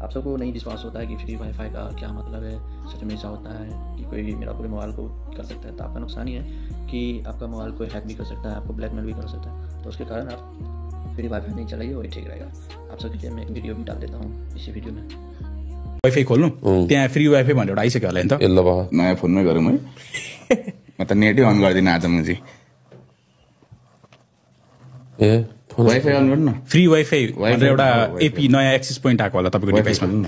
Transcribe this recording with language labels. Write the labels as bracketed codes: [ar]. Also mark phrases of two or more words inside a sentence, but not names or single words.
[hi] आप सबको नहीं विश्वास होता है कि [en] free WiFi [hi] का क्या मतलब है, सच में ऐसा होता है कि कोई मेरा पूरे मोबाइल को कर सकता है। तो आपका नुकसान ही है कि आपका मोबाइल कोई हैक भी कर सकता है, आपको ब्लैकमेल भी कर सकता है। तो उसके कारण आप [en] free WiFi [hi] नहीं चलाइए, वही ठीक रहेगा। आप सबके लिए मैं एक वीडियो भी डाल देता हूँ इसी वीडियो में। [ne] वाइफाई खोल्नु त्यहाँ [en] free WiFi [ne] भनेर एउटा आइसक्यो होला नि त। ल भयो नयाँ फोनमै गरौँ है। म त नेटै अन गर्दिनँ आज म चाहिँ। ए वाइफाई अन गर्नु न। [en] free WiFi [ne] भनेर एउटा एपी नयाँ [en] access point [ne] आएको होला तपाईँको डिभाइसमा।